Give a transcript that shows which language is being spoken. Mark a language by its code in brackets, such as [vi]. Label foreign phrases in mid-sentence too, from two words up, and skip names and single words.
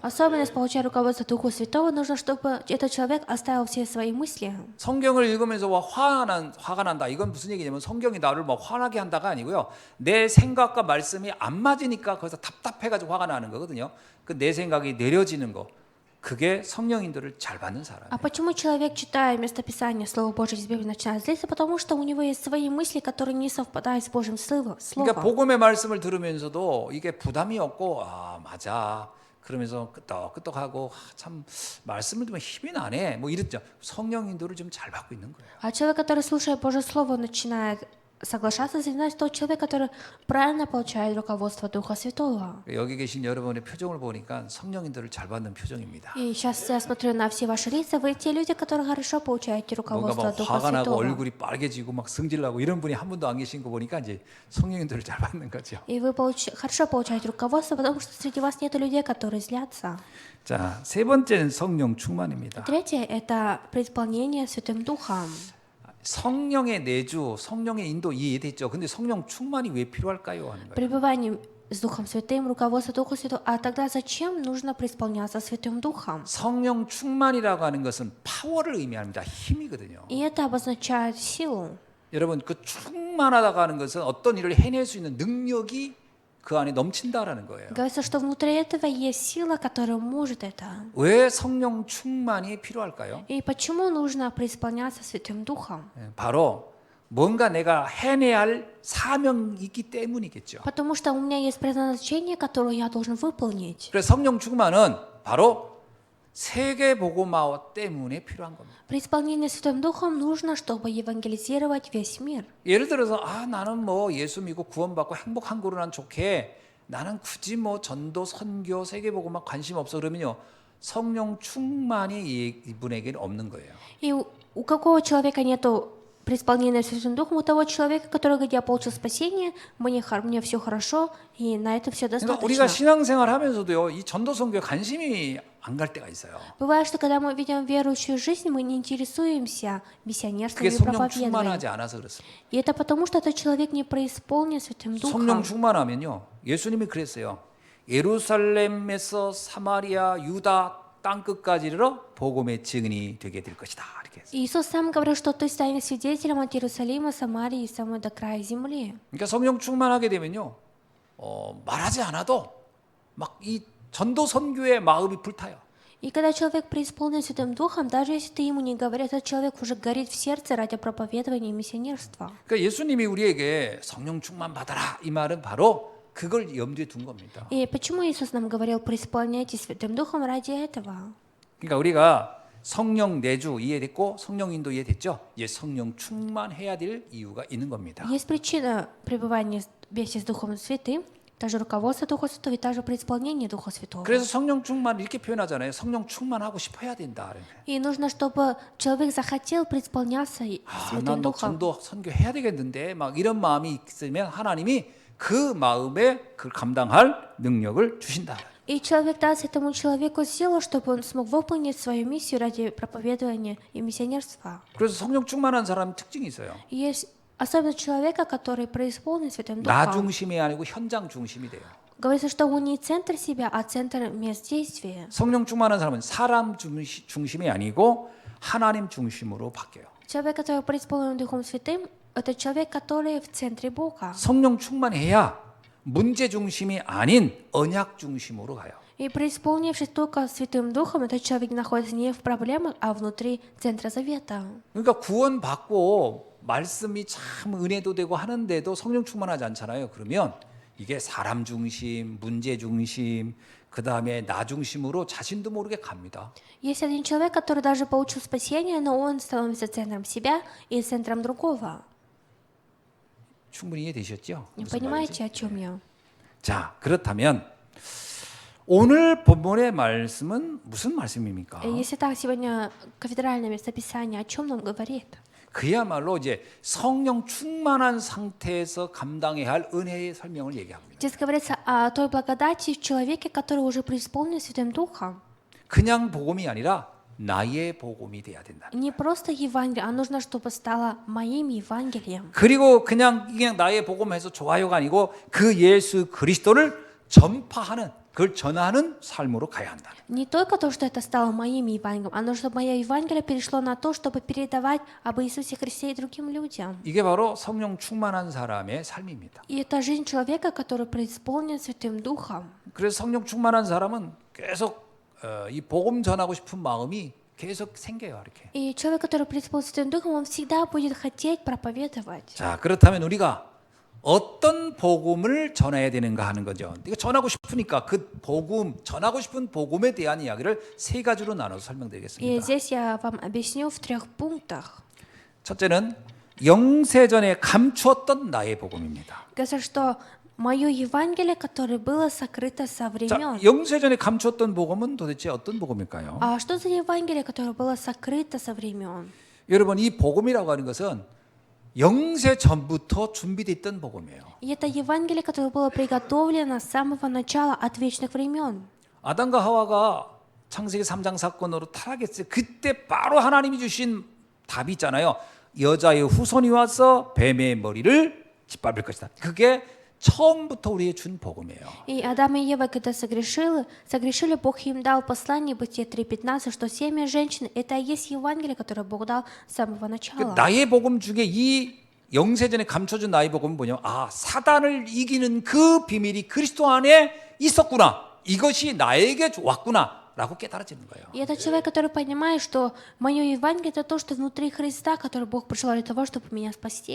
[ru] Особенность получать руководство Духа Святого нужно, чтобы этот человек оставил все свои мысли. [ko] 성경을 읽으면서 화가 난다. 이건 무슨 얘기냐면 성경이 나를 막 화나게 한다가 아니고요. 내 생각과 말씀이 안 맞으니까 거기서 답답해가지고 화가 나는 거거든요. 그 내 생각이 내려지는 거. 그게 성령 인도를 잘 받는 사람이에요. [ru] А почему человек, читая местописание Слова Божьего из Библии, начинает злиться? Потому что у него есть свои мысли, которые не совпадают с Божьим [ko] 그러니까 [ru] Словом. [ko] 복음의 말씀을 들으면서도 이게 부담이 없고 맞아. 그러면서 끄떡끄떡하고 참 말씀을 들으면 힘이 나네. 뭐 이랬죠. 성령 인도를 좀 잘 받고 있는 거예요. [ru] А человек, который слушает Божье Слово, начинает соглашаться с ним, значит, тот человек, который правильно получает руководство Духа Святого. [ko] 여기 계신 여러분의 표정을 보니까 성령 인도를 잘 받는 표정입니다. [ru] И сейчас я смотрю на все ваши лица, вы те люди, которые хорошо получаете [ko] 뭔가 [ru] руководство [ko] 막 [ru] Духа [ko] 화가 나고 [ru] Святого. [ko] 얼굴이 빨개지고 막 승질나고 이런 분이 한 분도 안 계신 거 보니까 이제 성령 인도를 잘 받는 거죠. [ru] И вы хорошо получаете руководство, потому что среди вас нет людей, которые злятся. [ko] 자, 세 번째는 성령 충만입니다. [ru] Третье — это преисполнение Святым Духом. [ko] 성령의 내주, 성령의 인도 이해됐죠. 근데 성령 충만이 왜 필요할까요? 하는 거예요. [ru] Пребывание с Духом Святым, руководство Духа Святого. А тогда зачем нужно преисполняться Святым Духом? [ko] 성령 충만이라고 하는 것은 파워를 의미합니다. 힘이거든요. [ru] И это обозначает силу. [ko] 여러분 그 충만하다고 하는 것은 어떤 일을 해낼 수 있는 능력이 그 안에 넘친다라는 거예요. [ru] Говорится, что внутри этого есть сила, которая может это. [ko] 왜 성령 충만이 필요할까요? [ru] И почему нужно преисполняться Святым Духом? [ko] 바로 뭔가 내가 해내야 할 사명이 있기 때문이겠죠. [ru] Потому что у меня есть предназначение, которое я должен выполнить. [ko] 그래서 성령 충만은 바로 세계 복음화 때문에 필요한 겁니다. [ru] Преисполнение Святым Духом нужно, чтобы евангелизировать весь мир. [ko] 예를 들어서 나는 뭐 예수 믿고 구원받고 행복한 거로 난 좋게 나는 굳이 뭐 전도 선교 세계 복음화 관심 없어 그러면요 성령 충만이 이분에게는 없는 거예요. [ru] И у какого человека нету преисполненное Святым Духом, у того человека, который говорит, я получил спасение, мне все хорошо, и на этом все [ko] 그러니까 우리가 [ru] достаточно. [ko] 신앙생활 하면서도요, 이 전도 선교에 관심이 안 갈 때가 있어요. [ru] Бывает, что когда мы ведем верующую жизнь, мы не интересуемся миссионерством [ko] 그게 [ru] и [ko] 성령 [ru] проповедованием. [ko] 충만하지 않아서 그렇습니다. [ru] И это потому, что этот человек не преисполнен Святым [ko] 성령 [ru] Духом. [ko] 충만하면요, 예수님이 그랬어요. 예루살렘에서 사마리아, 유다 땅 끝까지 이르러 복음의 증인이 되게 될 것이다. 이렇게 했어요. [ru] Иисус сам говорил, что ты станешь свидетелем от Иерусалима, Самарии и самой до края земли. [ko] 그러니까 성령 충만하게 되면요, 말하지 않아도 막 이 전도 선교의 마음이 불타요. [ru] И когда человек преисполнен Святым Духом, даже если ты ему не говоришь, этот человек уже горит в сердце ради проповедования и миссионерства. [ko] 그러니까 예수님이 우리에게 성령 충만 받아라 이 말은 바로 그걸 염두에 둔 겁니다. [ru] И почему Иисус нам говорил, преисполняйтесь Святым Духом ради этого? [ko] 그러니까 우리가 성령 내주 이해됐고 성령 인도 이해됐죠? 이제 성령 충만해야 될 이유가 있는 겁니다. [ru] Есть причина пребывания вместе с Духом Святым, также руководство Духа Святого и также преисполнение Духа Святого. [ko] 그래서 성령 충만 이렇게 표현하잖아요. 성령 충만하고 싶어야 된다. [ru] И нужно, чтобы человек захотел преисполняться Святым [ko] 난뭐 [ru] Духом. [ko] 전도 선교해야 되겠는데 막 이런 마음이 있으면 하나님이 그 마음에 그걸 감당할 능력을 주신다. [ru] И человек даст этому человеку силу, чтобы он смог выполнить свою миссию ради проповедования и миссионерства. [ko] 그래서 성령 충만한 사람 특징이 있어요. [ru] И есть особенность человека, который преисполнен Святым [ko] 나 [ru] Духом. [ko] 중심이 아니고 현장 중심이 돼요. [ru] Говорится, что он не центр себя, а центр мест действия. [ko] 성령 충만한 사람은 사람 중심이 아니고 하나님 중심으로 바뀌어요. [ru] Человек, который преисполнен Духом Святым, это человек, который в центре Бога. [ko] 성령 충만해야 문제 중심이 아닌 언약 중심으로 가요. [ru] И преисполнившись только Святым Духом, этот человек находится не в проблемах, а внутри центра завета. [ko] 그러니까 구원 받고 말씀이 참 은혜도 되고 하는데도 성령 충만하지 않잖아요. 그러면 이게 사람 중심, 문제 중심, 그 다음에 나 중심으로 자신도 모르게 갑니다. [ru] Есть один человек, который даже получил спасение, но он становится центром себя и центром другого. [ko] 충분히 이해되셨죠? [ru] Не [ko] 무슨 [ru] понимаете, [ko] 말인지? [ru] о чем я? [ko] 자, 그렇다면 오늘 본문의 말씀은 무슨 말씀입니까? [ru] Если так, сегодня кафедральное местописание о чем нам говорит? [ko] 그야말로 이제 성령 충만한 상태에서 감당해야 할 은혜의 설명을 얘기합니다. [ru] Здесь говорится о той благодати в человеке, который уже преисполнен Святым Духом. [ko] 그냥 복음이 아니라 나의 복음이 돼야 된다. [ru] Не просто Евангелие, а нужно, чтобы стало моим Евангелием. [ko] 그리고 그냥 나의 복음해서 좋아요가 아니고 그 예수 그리스도를 전파하는, 그걸 전하는 삶으로 가야 한다. [ru] Не только то, что это стало моим Евангелием, а нужно, чтобы мое Евангелие перешло на то, чтобы передавать об Иисусе Христе и другим людям. [ko] 이게 바로 성령 충만한 사람의 삶입니다. [ru] И это жизнь человека, который преисполнен Святым Духом. [ko] 그래서 성령 충만한 사람은 계속 이 복음 전하고 싶은 마음이 계속 생겨요, 이렇게. [ru] И человек, который преисполнен Святым Духом, он всегда будет хотеть проповедовать. [ko] 자, 그렇다면 우리가 어떤 복음을 전해야 되는가 하는 거죠. 이거 전하고 싶으니까 그 복음, 전하고 싶은 복음에 대한 이야기를 세 가지로 나눠서 [ru] И [ko] 설명드리겠습니다. [ru] здесь я вам объясню в 3 пунктах. [ko] 첫째는 영세전에 감추었던 나의 복음입니다. [ru] Говорится, что мое Евангелие, которое было сокрыто со [ko] 자, [ru] времен. [ko] 영세전에 감추었던 복음은 도대체 어떤 복음일까요? [ru] А что за Евангелие, которое было сокрыто со времен? [ko] 여러분, 이 복음이라고 하는 것은 영세 전부터 준비됐던 복음이에요. [ru] И это Евангелие, которое было приготовлено с самого начала от вечных времен. [ko] 아담과 하와가 창세기 3장 사건으로 타락했어요. 그때 바로 하나님이 주신 답이 있잖아요. 여자의 후손이 와서 뱀의 머리를 짓밟을 것이다. 그게 처음부터 우리에게 준 복음이에요. [ru] И Адам и Ева, когда согрешили, Бог им дал послание Бытие 3:15, что семя женщин — это и есть Евангелие, которое Бог дал с самого начала. [ko] 나의 복음 중에 이 영세전에 감춰준 나의 복음은 뭐냐면 사단을 이기는 그 비밀이 그리스도 안에 있었구나. 이것이 나에게 왔구나. 라고 깨달아지는 거예요. [ru] И это человек, который понимает, что мое Евангелие — это то, что внутри Христа, который Бог пришел для того, чтобы меня спасти.